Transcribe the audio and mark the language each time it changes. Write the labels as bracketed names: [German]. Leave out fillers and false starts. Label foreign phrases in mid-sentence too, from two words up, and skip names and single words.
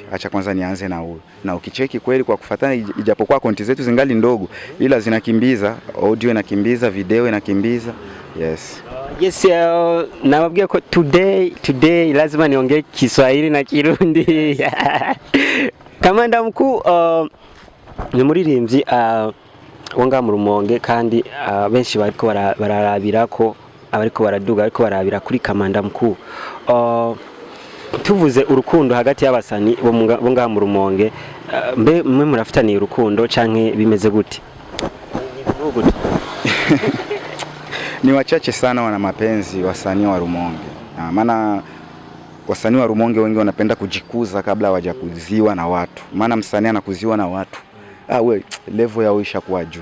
[Swahili] Acha kwanza nianze na huyu. Na ukicheki kweli kwa kufuatana, ijapokuwa akaunti zetu zingali ndogo ila zinakimbiza, audio inakimbiza, video inakimbiza. Yes. Yes, [Rundi] nawabwiye ko [Swahili] today lazima niongee Kiswahili na Kirundi. [Rundi] Kamanda Mkuu, ni muririmbyi wanga mu Rumonge kandi benshi bariko bararabira ko abariko baraduga ariko barabira kuri Kamanda Mkuu. Tuvuze urukundo hagati y'abasani bo nga mu Rumonge, mbe mwe murafitaniye urukundo canke bimeze gute? [Swahili] Ni wachache sana wana mapenzi wasanii wa Rumonge. Maana wasanii wa Rumonge wengi wanapenda kujikuza kabla hawajakuziwa na watu. Maana msanii anakuziwa na watu, we level yao ishakuwa juu.